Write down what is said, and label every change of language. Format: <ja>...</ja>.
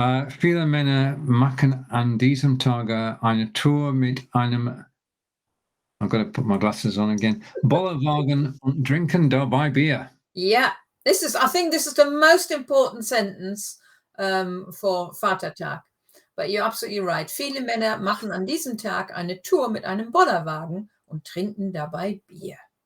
<de>Viele Männer machen an diesem Tage eine Tour mit einem,</de> <en>I've got to put my glasses on again,</en> <de>Bollerwagen und trinken dabei Bier.</de> <en>Yeah, I think this is the most important sentence for Vatertag. But you're absolutely right.</en> <de>Viele Männer machen an diesem Tag eine Tour mit einem Bollerwagen und trinken dabei Bier.</de>